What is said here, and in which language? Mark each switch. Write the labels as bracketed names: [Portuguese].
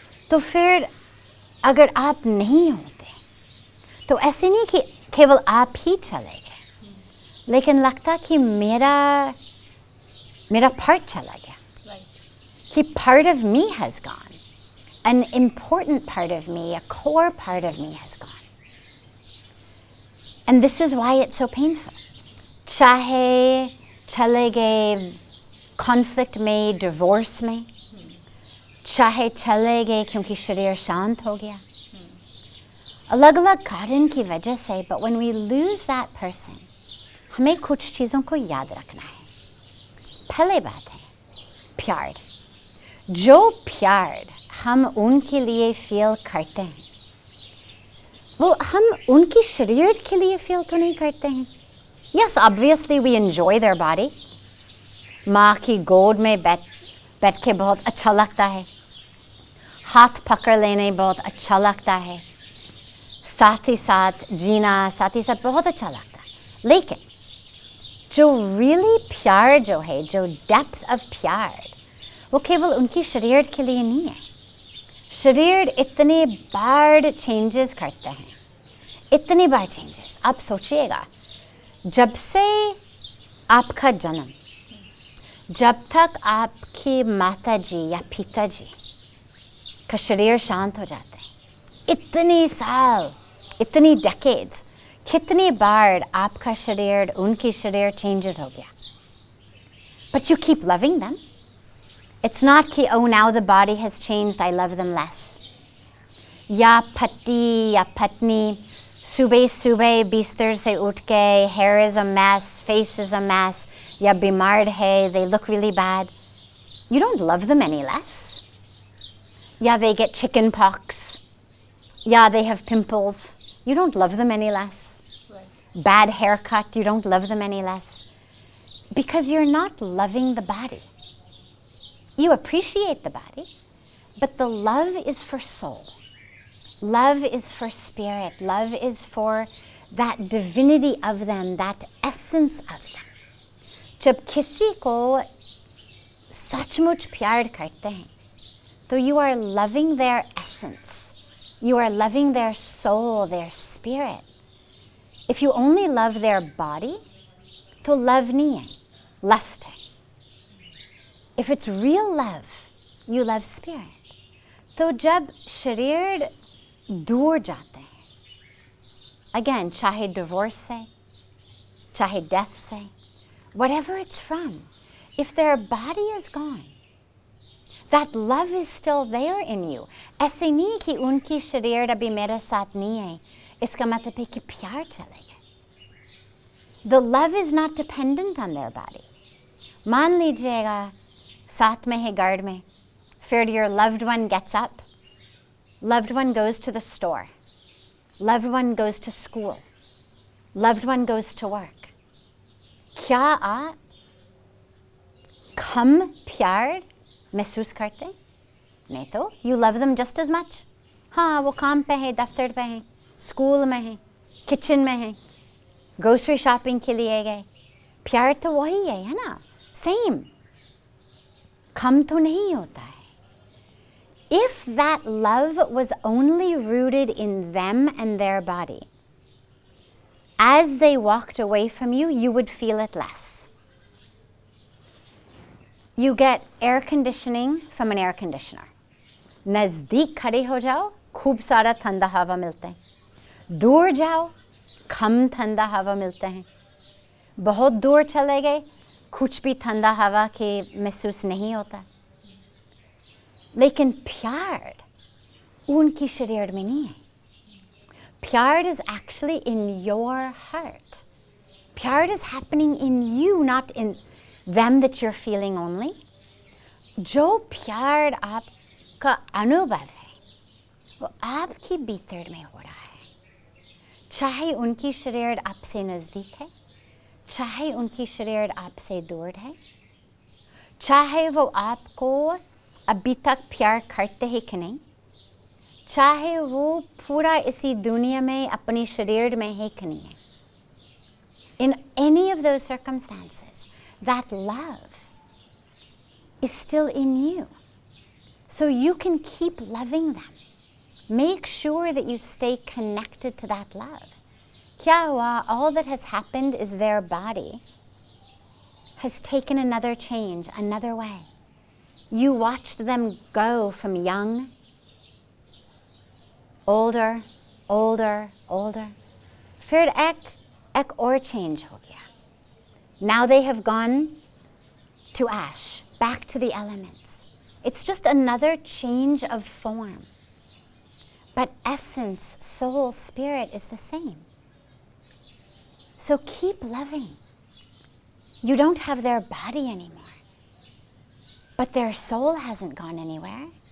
[Hindi] तो फिर अगर आप नहीं होते तो ऐसे नहीं कि केवल आप ही चले गए, लेकिन लगता कि मेरा पार्ट चला गया, कि [English] part of me has gone, an important part of me, a core part of me has gone. And this is why it's so painful. [Hindi] चाहे चले गए कॉन्फ्लिक्ट में, डिवोर्स में, चाहे चले गए क्योंकि शरीर शांत हो गया, अलग अलग कारण की वजह से, [English] but when we lose that person, [Hindi] हमें कुछ चीज़ों को याद रखना है। पहले बात है प्यार। जो प्यार हम उनके लिए फील करते हैं, वो हम उनके शरीर के लिए फील तो नहीं करते हैं। [English] Yes, obviously we enjoy their body. [Hindi] माँ की गोद में बैठ के बहुत अच्छा लगता है, हाथ पकड़ लेने बहुत अच्छा लगता है, साथ ही साथ जीना, साथ ही साथ बहुत अच्छा लगता है। लेकिन जो really प्यार जो है, जो डेप्थ ऑफ प्यार, वो केवल उनकी शरीर के लिए नहीं है। शरीर इतने बार चेंजेस करते हैं, इतनी बार चेंजेस। आप सोचिएगा, जब से आपका जन्म, जब तक आपकी माताजी या पिताजी का शरीर शांत हो जाता है, इतने साल, इतनी डेकेड्स, कितनी बार आपका शरीर, उनकी शरीर चेंजेस हो गया। [English] But you keep loving them. It's not कि oh now the body has changed, I love them less. [Hindi] या पति या पत्नी सुबह सुबह बिस्तर से उठ के [English] hair is a mess, [Hindi] face is a mess, या बीमार है, [English] they look really bad. You don't love them any less. या they get chicken pox, या they have pimples. You don't love them any less. Right. Bad haircut, you don't love them any less. Because you're not loving the body. You appreciate the body, but the love is for soul. Love is for spirit. Love is for that divinity of them, that essence of them. [Hindi] जब किसी को सचमुच प्यार करते हैं, तो [English] you are loving their essence. You are loving their soul, their spirit. If you only love their body, तो love नहीं है, lust है. If it's real love, you love spirit. [Hindi] तो जब शरीर दूर जाते हैं, [English] again, चाहे divorce से, चाहे death से, whatever it's from, if their body is gone, That love is still there in you. [Hindi] ऐसे नहीं कि उनकी शरीर अभी मेरे साथ नहीं है, इसका मतलब है कि प्यार चले गए. [English] The love is not dependent on their body. [Hindi] मान लीजिएगा साथ में है गार्ड में, फिर [English] your loved one gets up, loved one goes to the store, loved one goes to school, loved one goes to work. [Hindi] क्या आप कम प्यार महसूस करते? नहीं तो [English] you love them just as much. [Hindi] हाँ, वो काम पे है, दफ्तर पे है, स्कूल में है, किचन में है, ग्रोसरी शॉपिंग के लिए गए. प्यार तो वही है ना? सेम. कम तो नहीं होता है. [English] If that love was only rooted in them and their body, as they walked away from you, you would feel it less. You get air conditioning from an air conditioner. [Hindi] नज़दीक खड़े हो जाओ, खूब सारा ठंडा हवा मिलता है. दूर जाओ, कम ठंडा हवा मिलता है. बहुत दूर चले गए, कुछ भी ठंडा हवा के महसूस नहीं होता. लेकिन प्यार उनकी शरीर में नहीं है. [English] प्यार is actually in your heart. Pyar is happening in you, not in them that you're feeling only. [Hindi] जो प्यार आपका अनुभव है, वो आपकी भीतर में हो रहा है. चाहे उनकी शरीर आपसे नज़दीक है, चाहे उनकी शरीर आपसे दूर है, चाहे वो आपको अभी तक प्यार करते हैं कि नहीं, चाहे वो पूरा इसी दुनिया में अपनी शरीर में है कि नहीं है. [English] In any of those circumstances, that love is still in you. So you can keep loving them. Make sure that you stay connected to that love. [Hindi] Kya hua? [English] All that has happened is their body has taken another change, another way. You watched them go from young, older, older, older. [Hindi] फिर एक और change हो गया. [English] Now they have gone to ash, back to the elements. It's just another change of form. But essence, soul, spirit is the same. So keep loving. You don't have their body anymore, but their soul hasn't gone anywhere.